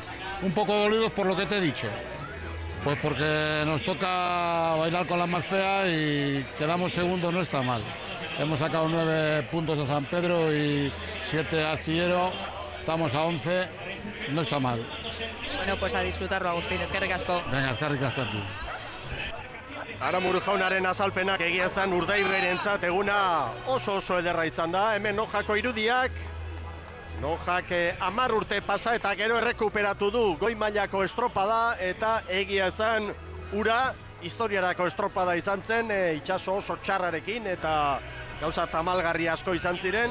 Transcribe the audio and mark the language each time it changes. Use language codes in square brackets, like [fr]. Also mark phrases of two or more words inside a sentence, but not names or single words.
[es] Un poco dolidos por lo que te he dicho. Pues porque nos toca bailar con la más fea y quedamos segundos, no está mal. Hemos sacado 9 puntos a San Pedro y 7 a Astillero, estamos a 11, no está mal. Bueno, pues a disfrutarlo, Agustín, [eu] eskerrik asko. [es] Venga, [eu] eskerrik asko [es] a ti. [eu] Aranburu jaunaren azalpenak egia zen Urdaibarentzat eguna oso ederra izan da, hemen Nojako irudiak. Nojak 10 urte pasa eta gero errekuperatu du goi mailako estropada eta egia zen ura historiarako estropada izan zen itxaso oso txarrarekin eta gauza tamalgarri asko izan ziren.